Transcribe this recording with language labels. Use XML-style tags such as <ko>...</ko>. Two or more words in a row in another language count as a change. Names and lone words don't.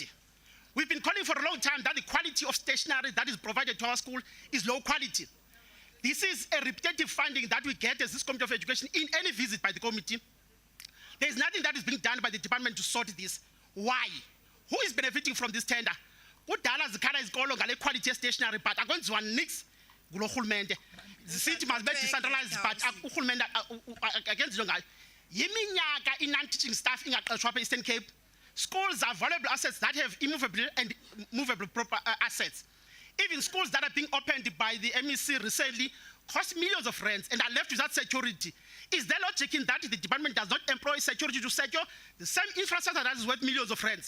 <en>We've been calling for a long time that the quality of stationery that is provided to our school is low quality. This is a repetitive finding that we get as this Committee of Education in any visit by the committee. There is nothing that is being done by the department to sort this. Why? Who is benefiting from this tender?</en> <xh>Kudala zikhala izikolo ngale</xh> <en>quality stationery,</en> <xh>but akwenziwa nix kulo hulumende.</xh> <en>The city must be decentralized, but</en> <xh>uhulumende akenziwa ngayo. Yiminyaka in-</xh> <en>non-teaching staff</en> <xh>ingaqeshwa apha Eastern Cape.</xh> <en>Schools are valuable assets that have immovable and movable proper assets. Even schools that are being opened by the MEC recently cost millions of rands and are left without security. Is there logic in that the department does not employ security to secure the same infrastructure that is worth millions of rands?</en>